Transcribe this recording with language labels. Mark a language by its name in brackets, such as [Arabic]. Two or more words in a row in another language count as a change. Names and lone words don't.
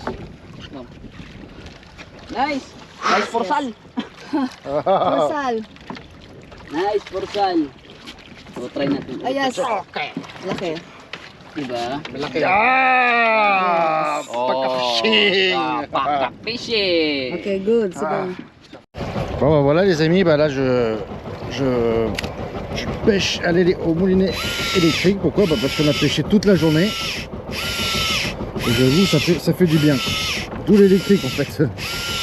[English] Nice! Nice forsal! Forsal. Nice forsal! So, try natin. Ah, yes. Laki. [Filipino] Diba? Malaki. Ah, paka-fishing. Paka-fishing! [English] Okay, good. Sige. [French] Bon bah voilà les amis, bah là je pêche au moulinet électrique. Pourquoi? Bah parce qu'on a pêché toute la journée. Et j'avoue ça fait du bien. D'où l'électrique en fait.